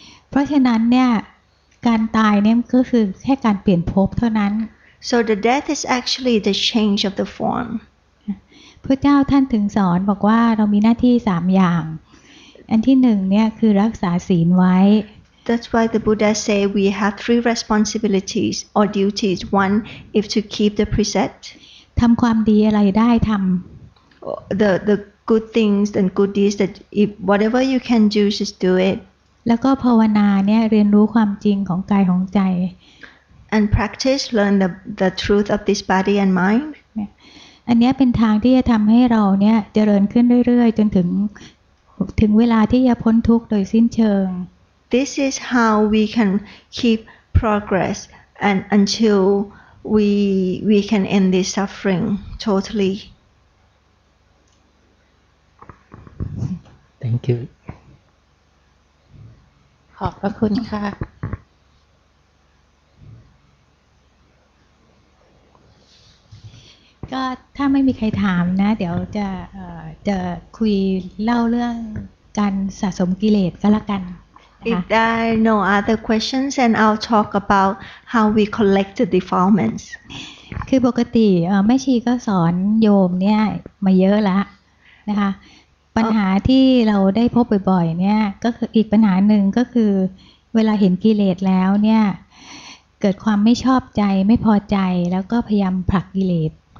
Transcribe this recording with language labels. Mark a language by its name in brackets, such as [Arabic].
[Thai] เพราะฉะนั้นเนี่ยการตายเนี่ยก็คือแค่การเปลี่ยนภพเท่านั้น [English] so the death is actually the change of the form [Thai] พระเจ้าท่านถึงสอนบอกว่าเรามีหน้าที่3อย่างอันที่1เนี่ยคือรักษาศีลไว้ [English] That's why the Buddha say we have 3 responsibilities or duties. One is to keep the precept. [Thai] ทำความดีอะไรได้ท [English] ำ the good things and good deeds that if whatever you can do just do it. [Thai] แล้วก็ภาวนาเนี่ยเรียนรู้ความจริงของกายของใจ [English] And practice learn the truth of this body and mind. [Thai] อันนี้เป็นทางที่จะทำให้เราเนี่ยเจริญขึ้นเรื่อยๆจนถึงเวลาที่จะพ้นทุกข์โดยสิ้นเชิง [English] This is how we can keep progress and until we can end this suffering totally. Thank you. [Thai] ขอบพระคุณค่ะ ก็ถ้าไม่มีใครถามนะเดี๋ยวจะคุยเล่าเรื่องการสะสมกิเลสก็แล้วกัน [English] If there are no other questions, and I'll talk about how we collect the defilements. [Thai] คือปกติแม่ชีก็สอนโยมเนี่ยมาเยอะแล้วนะคะปัญหาที่เราได้พบบ่อยๆเนี่ยก็คืออีกปัญหาหนึ่งก็คือเวลาเห็นกิเลสแล้วเนี่ยเกิดความไม่ชอบใจไม่พอใจแล้วก็พยายามผลักกิเลส